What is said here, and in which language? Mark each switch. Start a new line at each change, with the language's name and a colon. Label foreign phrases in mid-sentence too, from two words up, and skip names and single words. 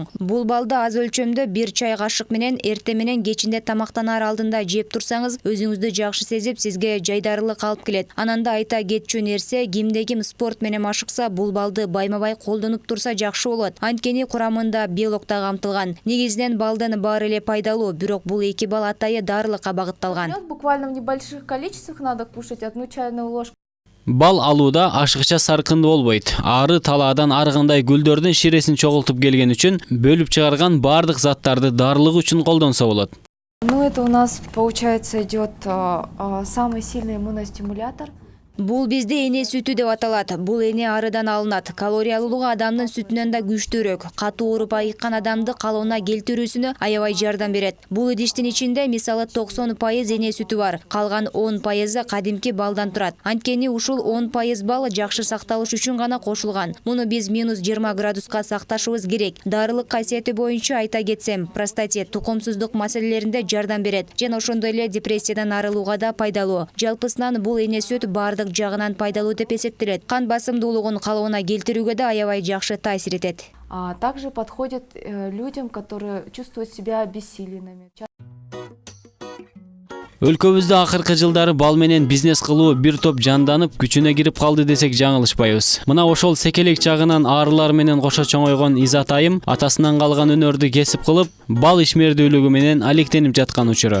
Kyrgyz: Бул балды аз өлчөмдө бир чай кашык менен эрте менен кечинде тамактанаар алдында жеп турсаңыз, өзүңүздү жакшы сезип, сизге жайдарылык алып келет. Ананда айта кетчү нерсе, кимде ким спорт менен машыкса, бул балды байма-бай колдонуп турса жакшы болот. Анткени курамында белок да камтылган. Негизинен балдын баары эле пайдалуу, бирок бул эки бал атайы дарылыкка багытталган.
Russian: Буквально в небольших количествах надо кушать 1 чайную ложку.
Kyrgyz: Бал алууда ашыкча саркындуу болбойт. Ары талаадан ар кандай гүлдөрдүн ширесин чогултуп келген үчүн бөлүп чыгарган бардык заттарды дарылык үчүн колдонсо болот.
Russian: Ну это у нас получается идет самый сильный иммуностимулятор.
Kyrgyz: Бул бизде эне сүтү деп аталат. Бул эне арыдан алынат. Калориялуулугу адамдын сүтүнөн да күчтүүрөөк. Катуу ооруп айыккан адамды калыбына келтирүүсүнө аябай жардам берет. Бул идиштин ичинде мисалы 90% эне сүтү бар. Калган 10% кадимки балдан турат. Анткени ушул 10% бал жакшы сакталыш үчүн гана кошулган. Муну биз -20 градуска сакташыбыз керек. Дарылык касиети боюнча айта кетсем, простатит, тукумсуздук маселелеринде жардам берет. Жана ошондой эле депрессиядан арылууга да пайдалуу. Жалпысынан бул эне сүт бардык жагынан пайдалуу деп эсептелет. Кан басымдуулугун калыбына келтирүүгө да аябай жакшы таасир этет.
Russian: Также подходит людям, которые чувствуют себя обессиленными.
Kyrgyz: Өлкөбүздө акыркы жылдары бал менен бизнес кылуу бир топ жанданып, күчүнө кирип калды десек жаңылышпайбыз. Мына ошол секелек чагынан арылар менен кошо чоңойгон Изат айым атасынан калган өнөрдү кесип кылып, бал ишмердүүлүгү менен алектенип жаткан учуру.